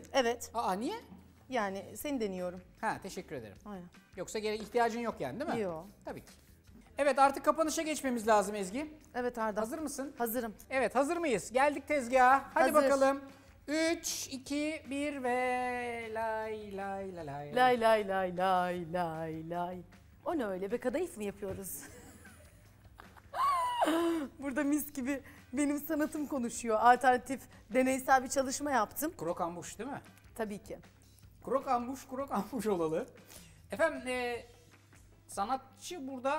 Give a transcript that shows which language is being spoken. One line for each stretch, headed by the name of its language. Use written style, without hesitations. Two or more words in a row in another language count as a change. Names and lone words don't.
Turkish: Evet. Aa niye? Yani seni deniyorum. Ha teşekkür ederim. Aynen. Yoksa ihtiyacın yok yani değil mi? Yo. Tabii ki. Evet artık kapanışa geçmemiz lazım Ezgi. Evet Arda. Hazır mısın? Hazırım. Evet hazır mıyız? Geldik tezgaha. Hadi Hazır. bakalım. 3, 2, 1 ve lay lay lay lay. Lay. O ne öyle be, kadayıf mı yapıyoruz? Burada mis gibi benim sanatım konuşuyor. Alternatif, deneysel bir çalışma yaptım. Krokambuş değil mi? Tabii ki. Krokambuş olalı. Efendim sanatçı burada